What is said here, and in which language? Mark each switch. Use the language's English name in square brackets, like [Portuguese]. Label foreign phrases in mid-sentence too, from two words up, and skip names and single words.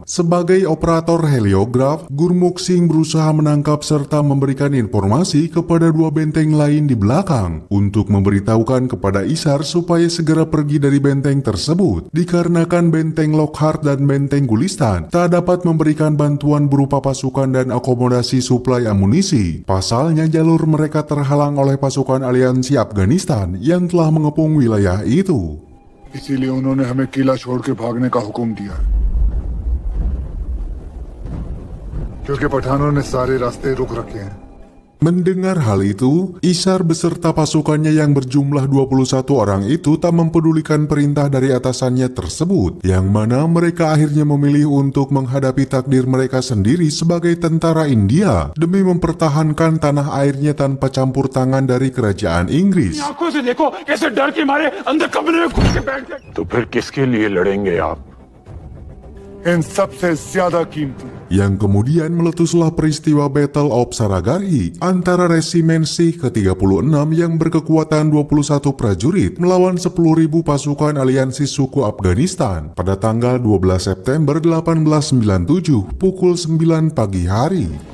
[Indonesian] Sebagai operator heliograf, Gurmukh Singh berusaha menangkap serta memberikan informasi kepada dua benteng lain di belakang untuk memberitahukan kepada Ishar supaya segera pergi dari benteng tersebut, dikarenakan benteng Lockhart dan benteng Gulistan tak dapat memberikan bantuan berupa pasukan dan akomodasi suplai amunisi. Pasalnya jalur mereka terhalang oleh pasukan aliansi Afghanistan yang telah mengepung wilayah itu. [Hindi] इसीलिए उन्होंने हमें किला छोड़ के भागने का हुक्म दिया, क्योंकि पठानों ने सारे रास्ते रोक रखे हैं। [Indonesian] Mendengar hal itu, Ishar beserta pasukannya yang berjumlah 21 orang itu tak mempedulikan perintah dari atasannya tersebut, yang mana mereka akhirnya memilih untuk menghadapi takdir mereka sendiri sebagai tentara India demi mempertahankan tanah airnya tanpa campur tangan dari kerajaan Inggris. [Hindi] तो फिर किसके लिए लड़ेंगे आप? इन सबसे ज्यादा कीमती [Indonesian] Yang kemudian meletuslah peristiwa Battle of Saragarhi antara resimen Sikh ke-36 yang berkekuatan 21 prajurit melawan 10.000 pasukan aliansi suku Afghanistan pada tanggal 12 September 1897 pukul 9 pagi hari.